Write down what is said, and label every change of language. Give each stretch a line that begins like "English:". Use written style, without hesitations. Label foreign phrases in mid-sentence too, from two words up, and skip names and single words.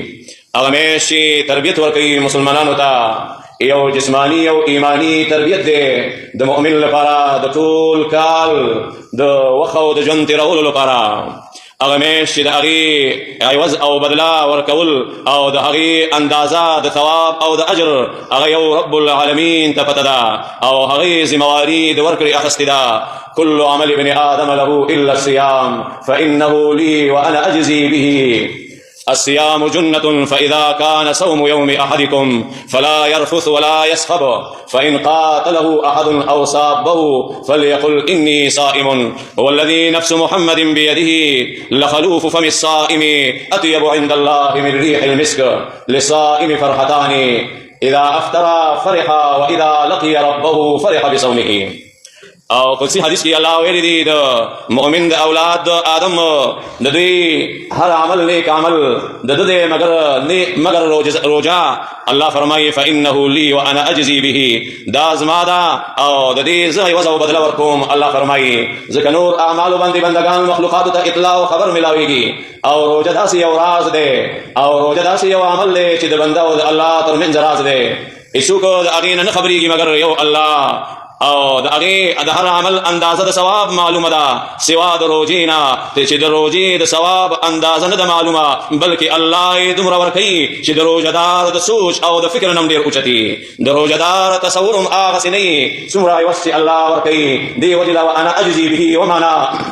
Pashto: هغه میاشت چې تربیت ورکوي مسلمانانو ته، یو جسمانی او ایمانی تربیت دی د مؤمن لپاره د ټول کال د وخت او د ژوند تېرولو لپاره. هغه میاشت چې د هغې عوض او بدله ورکول او د هغې اندازه د ثواب او د اجر هغه یو
Arabic: رب العالمین
Pashto: ته پته ده، او هغې ذمواري د ورکړې اخیستې ده.
Arabic: كل عمل ابن آدم له إلا الصيام فإنه لي وأنا أجزي به. الصيام جنة، فإذا كان صوم يوم أحدكم فلا يرفث ولا يسخب، فإن قاتله أحد أو صابه فليقل إني صائم. والذي نفس محمد بيده لخلوف فم الصائم أطيب عند الله من ريح المسك. للصائم فرحتان، إذا أفطر فرح وإذا لقي ربه فرح بصومه.
Pashto: او قدسی حدیث کی اللہ ویلی دی د مؤمن د اولاد د آدم د دوی هر عمل نیک عمل د دې مگر روجا. الله فرمایي
Arabic: فإنه لي وأنا أجزي به،
Pashto: دا زما ده او د دې زه عوض او بدله ورکوم. الله فرمایي ځکه نور اعمالو باندې بندگان مخلوقاتو ته اطلاع او خبر ملاویږي، او روجه داسې یو راز دی، او روجه داسې یو عمل دی چې د بنده او د الله ترمنځ راز دی. هیڅوک د هغې نه خبرېږي مګر یو الله. او د هغې د هر عمل اندازه د ثواب معلومه ده سوا د روژې نه چې د روژې د ثواب اندازه نه ده معلومه بلکې الله یې دومره ورکوي چې د روژهدار د سوچ او د فکر نه هم ډېر اوچتي د روژهدار تصور هم هغسې نه وي څومره عوض چې الله ورکوي دې وجې له
Arabic: وانا اجزي به ومعنا